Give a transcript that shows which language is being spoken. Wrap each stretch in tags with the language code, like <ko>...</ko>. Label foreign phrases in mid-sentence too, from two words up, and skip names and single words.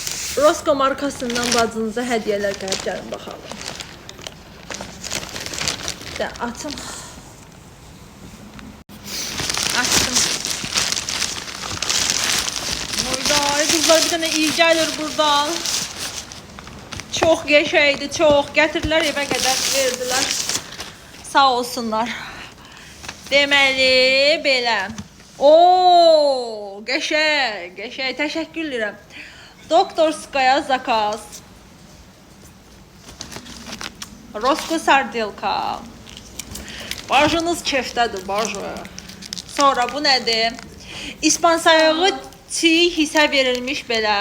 <az>Rosco markasından bacınıza hədiyələr gəlib, gəlin baxalım. De, açım. Açdım.</az> <tr>Ay kızlar, bir tane iyi gelir buradan. Çok geçeydi, çok. Getirdiler eve kadar verdiler.</tr> <az>Sağ olsunlar. Deməli belə.</az> <tr>Oo, geçey, geçey. Teşekkür ederim.</tr> <ru>Докторская заказ. Rosco Sardilka.</ru> <az>Bacınız kefdədir, bacı. Sonra bu nedir? İspan sayağı çiğ hissə verilmiş belə.</az>